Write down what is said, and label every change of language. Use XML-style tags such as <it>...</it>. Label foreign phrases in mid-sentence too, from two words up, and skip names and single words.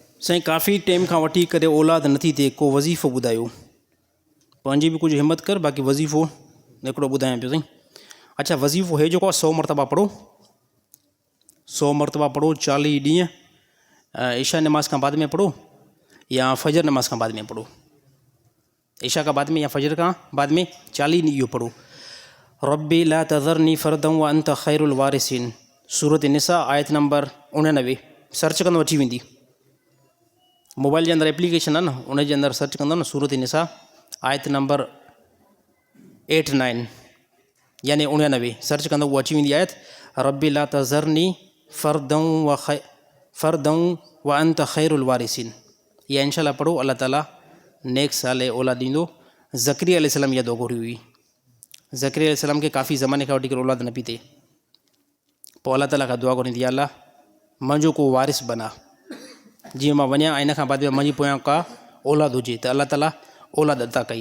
<sd>साईं काफ़ी टाइम खां वठी करे औलाद नथी थिए, को वज़ीफ़ो ॿुधायो। पंहिंजी बि कुझु हिमत कर, बाक़ी वज़ीफ़ो हिकिड़ो ॿुधायां पियो साईं। अच्छा, वज़ीफ़ो हे जेको आहे 100 मरतबा पढ़ो, 100 मरतबा पढ़ो 40 ॾींहं, ईशा नमाज़ खां बाद में पढ़ो या फजर नमाज़ खां बाद में पढ़ो। ईशा का बाद में या फजर का बाद में 40 ॾींहं इहो पढ़ो।</sd> <ar>رب لا تذرني فردا وأنت خير الوارثين، سورة النساء آية نمبر 99.</ar> <sd>सर्च कंदो अची वेंदी, मोबाइल जे अंदरि एप्लीकेशन आहे न, उन जे अंदरि सर्च कंदो न, सूरत निसा आयत नंबर 89 यानी 99 सर्च कंदो उहो अची वेंदी आयत।</sd> <ar>رب لا تذرني فردا وأنت خير الوارثين,</ar> <sd>इहा इंशाअल्लाह पढ़ो, अल्लाह ताला नेक साले औलाद ॾींदो। ज़करिया अलैहिस्सलाम इहा दुआ घुरी हुई। ज़करिया अलैहिस्सलाम खे काफ़ी ज़माने खां वठी करे औलाद न पई थिए, पोइ अल्लाह ताला खां दुआ घुरी, अल्लाह मुंहिंजो को वारिस बना, जीअं मां वञा ऐं इन खां बाद में मुंहिंजी पोयां का औलाद हुजे, त अल्लाह ताला औलाद अता कई।</sd>